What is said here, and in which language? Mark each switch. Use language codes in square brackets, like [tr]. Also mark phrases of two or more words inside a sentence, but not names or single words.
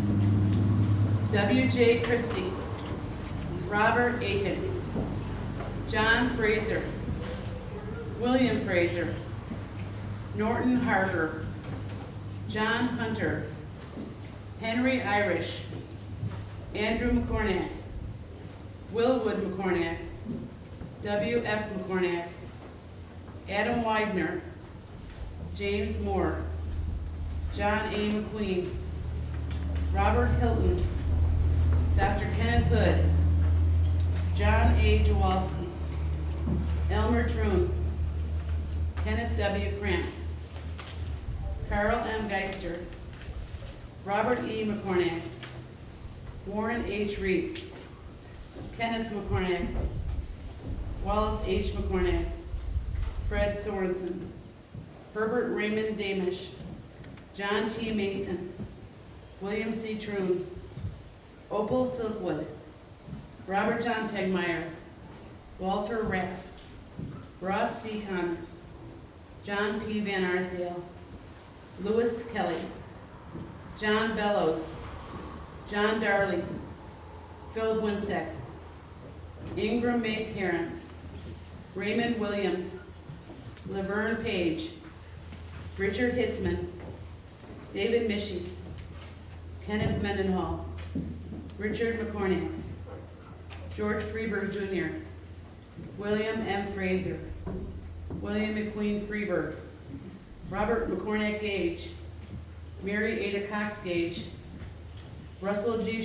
[en] W.J. Christie, Robert Aiken, John Fraser, William Fraser, Norton Harper, John Hunter, Henry Irish, Andrew McCornack, Willwood McCornack, W.F. McCornack, Adam Widener, James Moore, John A. McQueen, Robert Hilton, Dr. Kenneth Hood, John A. Jawalski, Elmer Troon, Kenneth W. Cramp, Carl M. Geister, Robert E. McCornack, Warren H. Reese, Kenneth McCornack, Wallace H. McCornack, Fred Sorensen, Herbert Raymond Damish, John T. Mason, William C. Troon, Opal Silkwood, Robert John Tegmeyer, Walter Raff, Ross C. Connors, John P. Van Arsdale, Louis Kelly, John Bellows, John Darley, Phil Winsek, Ingram Mace Heron, Raymond Williams, Laverne Page, Richard Hitzman, David Mischie, Kenneth Mendenhall, Richard McCornack, George Freeberg Jr., William M. Fraser, William McQueen Freeberg, Robert McCornack Gage, Mary Ada Cox Gage, Russell G.